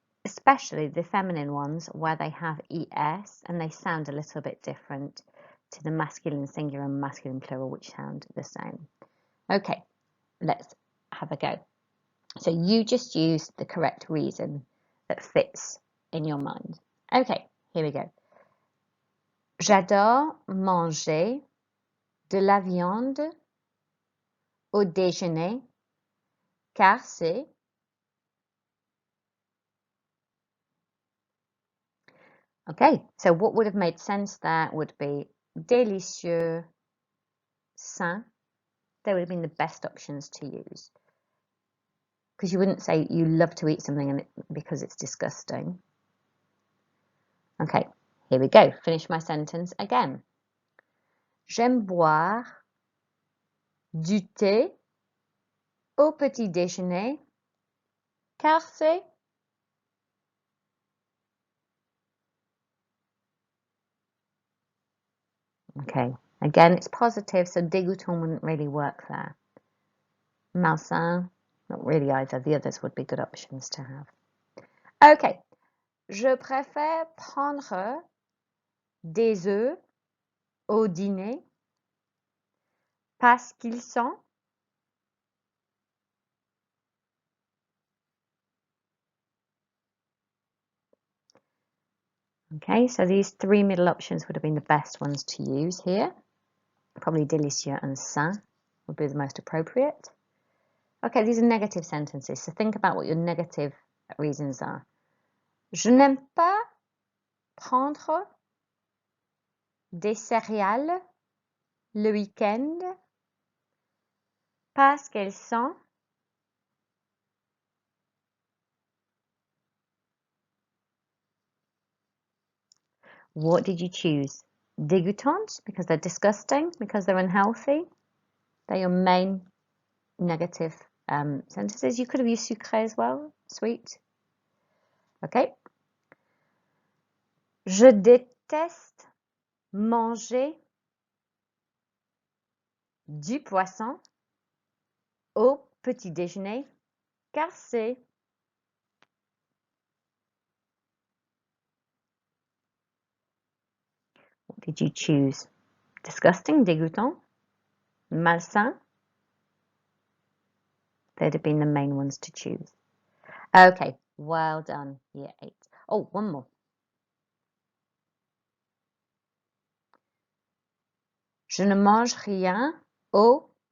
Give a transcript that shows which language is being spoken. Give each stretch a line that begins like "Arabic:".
English: especially the feminine ones where they have es and they sound a little bit different to the masculine singular and masculine plural, which sound the same. Okay, let's have a go. So you just use the correct reason that fits in your mind. Okay, here we go.
French: J'adore manger de la viande au déjeuner car c'est.
English: Okay, so what would have made sense there would be délicieux, sain. They would have been the best options to use. Because you wouldn't say you love to eat something because it's disgusting. Okay, here we go. Finish my sentence again.
French: J'aime boire du thé au petit déjeuner car c'est.
English: Okay, again, it's positive, so dégoûtant wouldn't really work there. Malsain, not really either. The others would be good options to have.
French: Okay, je préfère prendre des œufs au dîner parce qu'ils sont.
English: Okay, so these three middle options would have been the best ones to use here. Probably délicieux and sain would be the most appropriate. Okay, these are negative sentences, so think about what your negative reasons are.
French: Je n'aime pas prendre des céréales le week-end parce qu'elles sont.
English: What did you choose? Dégoûtantes, because they're disgusting, because they're unhealthy. They're your main negative sentences. You could have used sucré as well, sweet. Okay.
French: Je déteste manger du poisson au petit déjeuner car c'est.
English: What did you choose? Disgusting, dégoûtant, malsain. They'd have been the main ones to choose. Okay, well done, year 8. Oh, one more.
French: Je ne mange rien au.